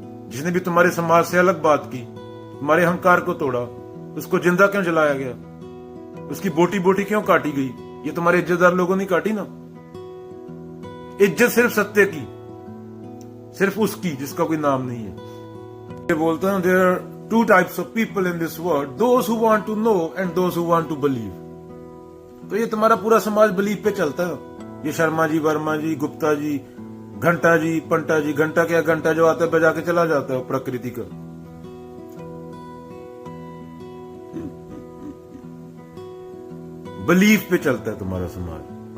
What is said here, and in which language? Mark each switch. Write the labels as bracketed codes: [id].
[hi] जिसने भी तुम्हारे समाज से अलग बात की, तुम्हारे अहंकार को तोड़ा, उसको जिंदा क्यों जलाया गया? उसकी बोटी बोटी क्यों काटी गई? ये तुम्हारे इज्जतदार लोगों ने काटी ना। इज्जत सिर्फ सत्य की, सिर्फ उसकी जिसका कोई नाम नहीं है। ये बोलते हैं [en] There are 2 types of people in this world, those who want to know and those who want to believe। [hi] तो ये तुम्हारा पूरा समाज बिलीव पे चलता है। ये शर्मा जी, वर्मा जी, गुप्ता जी, घंटा जी, पंटा जी। घंटा क्या? घंटा जो आता है बजा के चला जाता है, प्रकृति का। बिलीफ पे चलता है तुम्हारा समाज।